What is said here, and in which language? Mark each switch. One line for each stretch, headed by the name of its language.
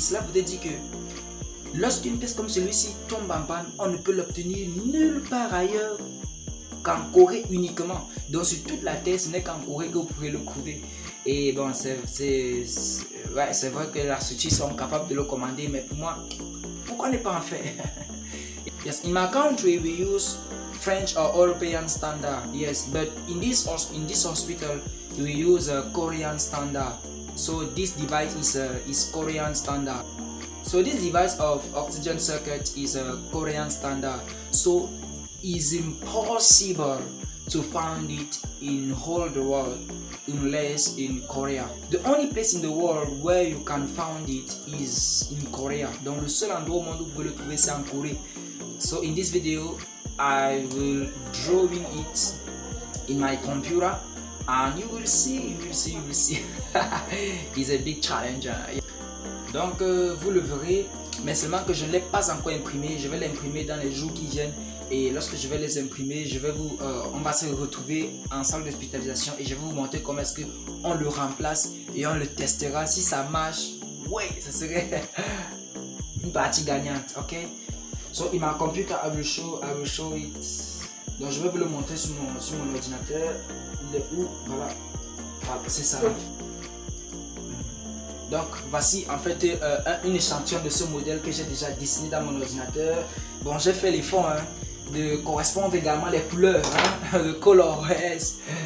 French: Cela voudrait dire que lorsqu'une pièce comme celui-ci tombe en panne, on ne peut l'obtenir nulle part ailleurs qu'en Corée uniquement. Donc sur toute la terre, ce n'est qu'en Corée que vous pouvez le trouver. Et bon, c'est vrai que la structure sont capables de le commander, mais pour moi, pourquoi ne pas en faire?
English: Yes, in my country we use French or European standard. Yes, but in this hospital we use a Korean standard. So this device is Korean standard. So this device of oxygen circuit is a Korean standard. So it's impossible to find it in whole the world unless in Korea. The only place in the world where you can find it is in Korea.
French: Donc le seul endroit au monde où vous pouvez le trouver, c'est en Corée.
English: So in this video, I will drawing it in my computer, and you will see. It's a big challenge.
French: Donc vous le verrez, mais seulement que je ne l'ai pas encore imprimé. Je vais l'imprimer dans les jours qui viennent. Et lorsque je vais les imprimer, on va se retrouver en salle d'hospitalisation et je vais vous montrer comment est-ce qu'on le remplace et on le testera. Si ça marche, ouais, ça serait une partie gagnante, ok?
English: So in my computer, I will show it.
French: Donc je vais vous le montrer sur mon ordinateur. Il est où? Voilà, c'est ça. Donc voici en fait un échantillon de ce modèle que j'ai déjà dessiné dans mon ordinateur. Bon, j'ai fait l'effort de correspondre également les couleurs, le color, yes.